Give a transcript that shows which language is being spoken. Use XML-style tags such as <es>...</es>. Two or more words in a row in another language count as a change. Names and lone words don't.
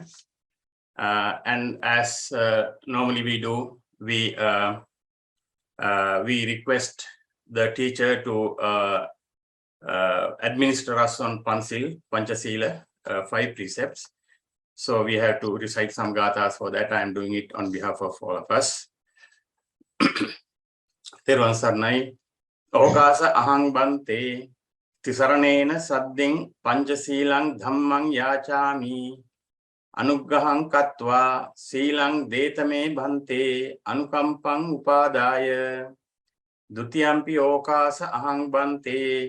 <en>And as normally we do, we request the teacher to administer us on Panchasila, 5 precepts. So we have to recite some gathas for that. I am doing it on behalf of all of us.</en> <si>තෙරුවන් සරණයි,</si> <pi>Okasa Ahang Bante, Tisaranena Sadding, Panchasilang Dhammang Yachami, Anugrahang Katva, Silang Detame Bhante, Anukampang Upadaya, Dutiyampi Okasa Ahang Bante,</pi>